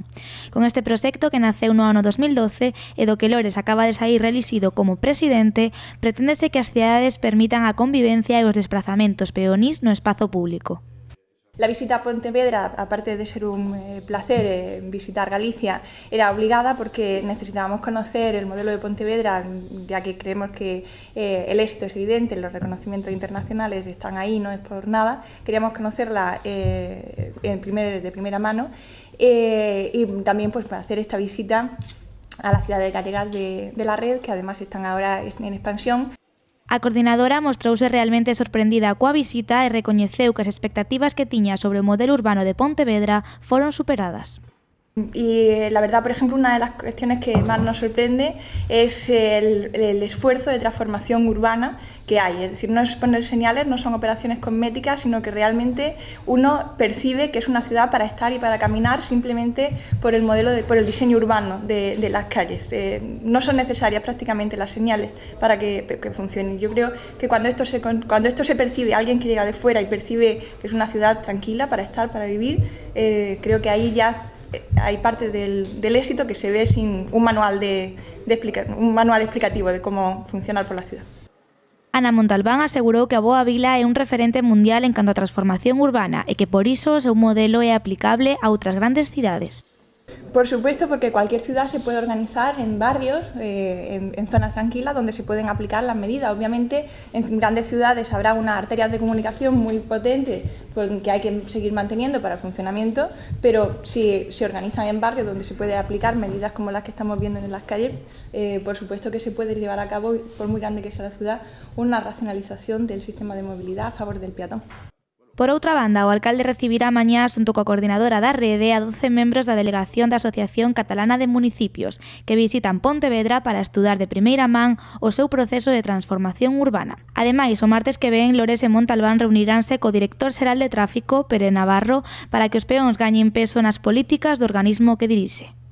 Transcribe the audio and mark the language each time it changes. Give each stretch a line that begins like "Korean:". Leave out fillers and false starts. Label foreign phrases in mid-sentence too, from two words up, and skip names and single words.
Galician: Con este proxecto que naceu no ano 2012 e do que Lores acaba de sair reelixido como presidente, preténdese que as cidades permitan a convivencia e os desplazamentos peonís no espazo público.
Spanish: La visita a Pontevedra, aparte de ser un placer visitar Galicia, era obligada porque necesitábamos conocer el modelo de Pontevedra, ya que creemos que el éxito es evidente, los reconocimientos internacionales están ahí, no es por nada. Queríamos conocerla de primera mano y también pues, para hacer esta visita a las ciudades galegas de la red, que además están ahora en expansión.
Galician: A coordinadora mostrouse realmente sorprendida coa visita e recoñeceu que as expectativas que tiña sobre o modelo urbano de Pontevedra foron superadas.
Spanish: Y la verdad, por ejemplo, una de las cuestiones que más nos sorprende es el esfuerzo de transformación urbana que hay. Es decir, no es poner señales, no son operaciones cosméticas, sino que realmente uno percibe que es una ciudad para estar y para caminar simplemente por el modelo, por el diseño urbano de las calles. No son necesarias prácticamente las señales para que funcionen. Yo creo que cuando esto se percibe, alguien que llega de fuera y percibe que es una ciudad tranquila para estar, para vivir, creo que ahí ya hay parte del éxito que se ve sin un manual un manual explicativo de cómo funcionar por la ciudad.
Galician: Ana Montalbán asegurou que a Boa Vila é un referente mundial en canto a transformación urbana e que por iso o seu modelo é aplicable a outras grandes cidades.
Spanish: Por supuesto, porque cualquier ciudad se puede organizar en barrios, en zonas tranquilas, donde se pueden aplicar las medidas. Obviamente, en grandes ciudades habrá unas arterias de comunicación muy potentes que hay que seguir manteniendo para el funcionamiento, pero si se organizan en barrios donde se puede aplicar medidas como las que estamos viendo en las calles, por supuesto que se puede llevar a cabo, por muy grande que sea la ciudad, una racionalización del sistema de movilidad a favor del peatón.
Galician: Por outra banda, o alcalde recibirá mañá xunto coa coordinadora da rede a 12 membros da delegación da Asociación Catalana de Municipios que visitan Pontevedra para estudar de primeira man o seu proceso de transformación urbana. Ademais, o martes que ven, Lores e Montalbán reuniránse co director xeral de tráfico, Pere Navarro, para que os peóns gañen peso nas políticas do organismo que dirixe.